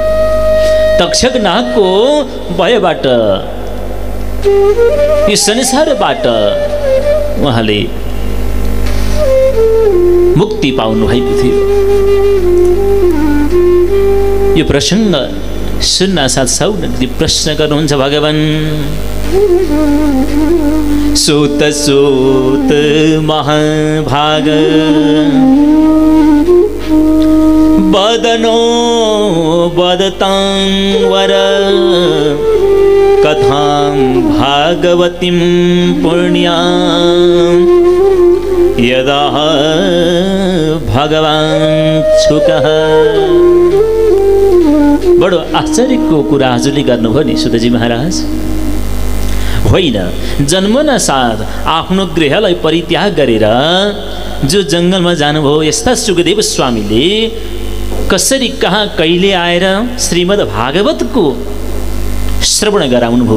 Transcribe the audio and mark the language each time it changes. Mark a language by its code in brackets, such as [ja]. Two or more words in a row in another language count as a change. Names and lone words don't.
[ne] तक्षक नागको भयबाट, यो संसारबाट उहाँले मुक्ति पाउनु भएको थियो। यो प्रसङ्ग सुन्न साथ सौनकले प्रश्न गर्नुहुन्छ, भगवान [sa] सूत सूत महाभाग बदनो बदतां वर कथां भागवतीं पुण्यां यदा भगवान् छुकः। [ne] बडो आश्चर्यको कुरा हजुरले गर्नुभयो नि सुतजी महाराज। होइन, जन्मना साथ आफ्नो गृहलाई परित्याग गरेर जो जङ्गलमा जानुभयो, यस्ता सुखदेव स्वामीले कसरी कहाँ कहिले आएर श्रीमद् भागवतको श्रवण गराउनुभयो।